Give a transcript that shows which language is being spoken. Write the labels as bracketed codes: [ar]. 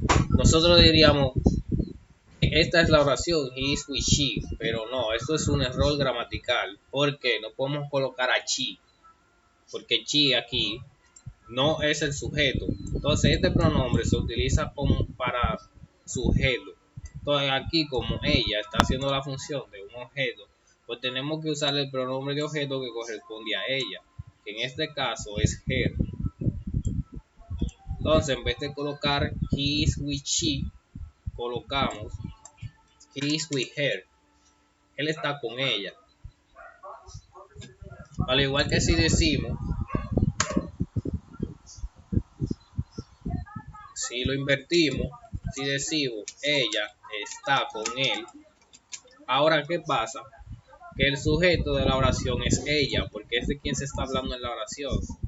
[es] Nosotros diríamos, esta es la oración, [en] he is with she, [es] pero no, esto es un error gramatical, porque no podemos colocar a she, porque she aquí no es el sujeto. Entonces este pronombre se utiliza como para sujeto. Entonces aquí como ella está haciendo la función de un objeto, pues tenemos que usar el pronombre de objeto que corresponde a ella, que en este caso es her. Entonces en vez de colocar [en] he is with she, [es] colocamos [en] he is with her. [es] Él está con ella. Al igual que si decimos, si lo invertimos, si decimos ella está con él, ahora ¿qué pasa? Que el sujeto de la oración es ella, porque es de quien se está hablando en la oración.